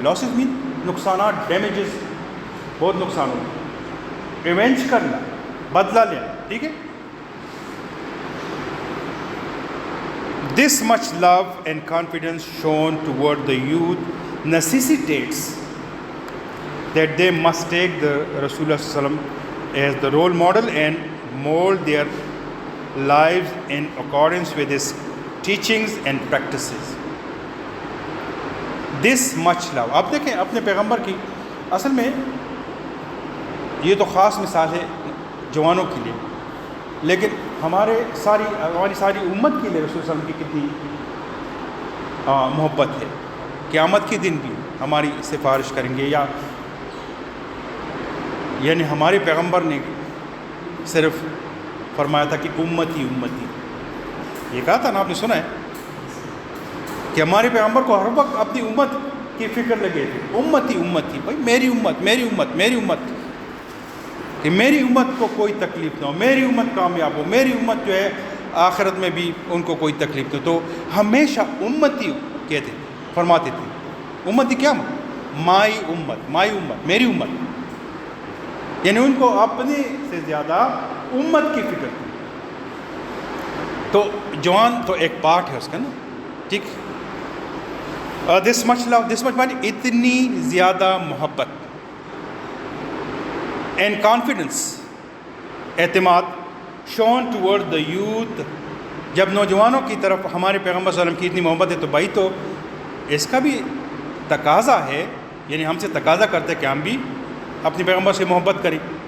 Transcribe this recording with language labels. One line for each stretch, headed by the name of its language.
Urdu: Losses مین نقصانات، damages, بہت نقصان ہوئے. ایونج کرنا، بدلہ لینا، ٹھیک ہے.
English: This much love and confidence shown toward the youth necessitates that they must take the Rasulullah Sallallahu Alaihi Wasallam as the role model and mold their lives in accordance with his teachings and practices. This much love.
Urdu: آپ دیکھیں اپنے پیغمبر کی اصل میں یہ تو خاص مثال ہے جوانوں کے لیے، لیکن ہماری ساری امت کے لیے رسول صلی اللہ علیہ وسلم کی کتنی محبت ہے. قیامت کے دن بھی ہماری سفارش کریں گے، یا یعنی ہمارے پیغمبر نے صرف فرمایا تھا کہ امتی امتی، یہ کہا تھا نا، آپ نے سنا ہے کہ ہمارے پیغمبر کو ہر وقت اپنی امت کی فکر لگے تھے. امتی امتی، بھائی میری امت میری امت میری امت، کہ میری امت کو کوئی تکلیف نہ ہو، میری امت کامیاب ہو، میری امت جو ہے آخرت میں بھی ان کو کوئی تکلیف نہ ہو. تو ہمیشہ امتی کہتے فرماتے تھے. امتی کیا مائی امت، مائی امت، میری امت، یعنی ان کو اپنے سے زیادہ امت کی فکر تھی. تو جوان تو ایک پارٹ ہے اس کا نا، ٹھیک. دس مچ لو، دس مچ مانی اتنی زیادہ محبت، اینڈ کانفیڈنس، اعتماد، شون ٹورڈ دا یوتھ، جب نوجوانوں کی طرف ہمارے پیغمبر صلی اللہ علیہ وسلم کی اتنی محبت ہے تو بھائی تو اس کا بھی تقاضا ہے، یعنی ہم سے تقاضا کرتے ہیں کہ ہم بھی اپنے پیغمبر سے محبت کریں.